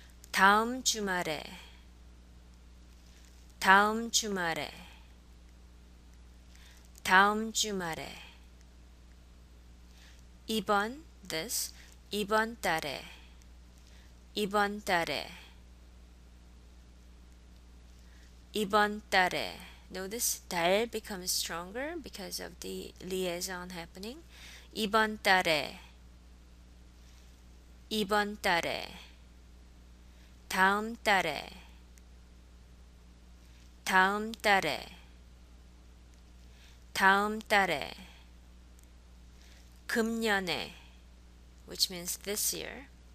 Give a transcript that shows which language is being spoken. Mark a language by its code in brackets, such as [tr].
[ko] 다음 주말에, 다음 주말에, 다음 주말에. 이번 this, 이번 달에, 이번 달에, 이번 달에. [en] Notice 달 becomes stronger because of the liaison happening. [ko] 이번 달에, 이번 달에. 다음 달에, 다음 달에, 다음 달에. 금년에, [en] which means this year.